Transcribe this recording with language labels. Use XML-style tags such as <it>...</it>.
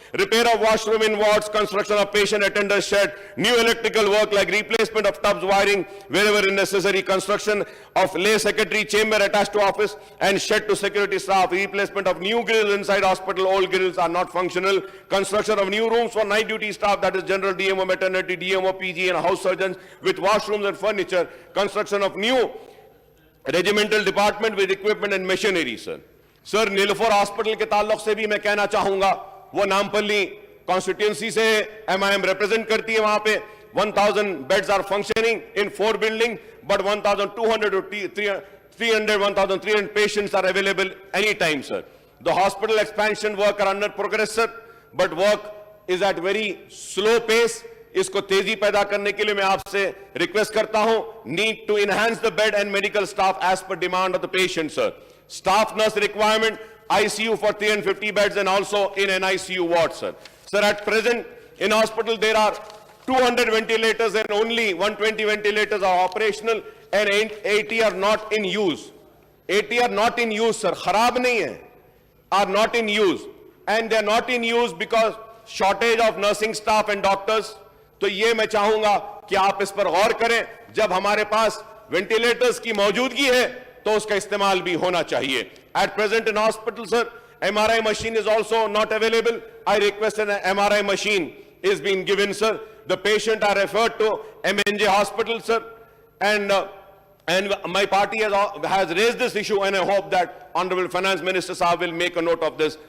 <en>repair of washroom in wards, construction of patient attendance shed, new electrical work like replacement of tubs, wiring wherever necessary, construction of lay secretary chamber attached to office and shed to security staff, replacement of new grills inside hospital, old grills are not functional, construction of new rooms for night duty staff, that is general DMO, maternity, DMO, PG and house surgeons with washrooms and furniture, construction of new regimental department with equipment and machinery, sir.</en> <hi>Sir, Nilufar Hospital के ताल्लुक से भी मैं कहना चाहूंगा, वो Nampally constituency से MIM represent करती है. वहां पे</hi> <en>1000 beds are functioning in 4 buildings, but 1200 to 1300 patients are available anytime, sir. The hospital expansion work are under progress, sir, but work is at very slow pace.</en> <hi>इसको तेजी पैदा करने के लिए मैं आपसे रिक्वेस्ट करता हूं.</hi> <en>Need to enhance the bed and medical staff as per demand of the patient, sir. Staff nurse requirement, ICU for 350 beds and also in an ICU ward, sir. Sir, at present in hospital there are 200 ventilators and only 120 ventilators are operational and 80 are not in use. 80 are not in use, sir.</en> <hi>खराब नहीं है,</hi> <en>are not in use, and they are not in use because shortage of nursing staff and doctors.</en> <hi>तो ये मैं चाहूंगा कि आप इस पर गौर करें. जब हमारे पास वेंटिलेटर्स की मौजूदगी है तो उसका इस्तेमाल भी होना चाहिए.</hi> <en>At present in hospital, sir, MRI machine is also not available. I request an MRI machine is being given, sir. The patient are referred to MNJ hospital, sir, and my party has raised this issue, and I hope that Honorable Finance Minister Saab will make a note of this.</en>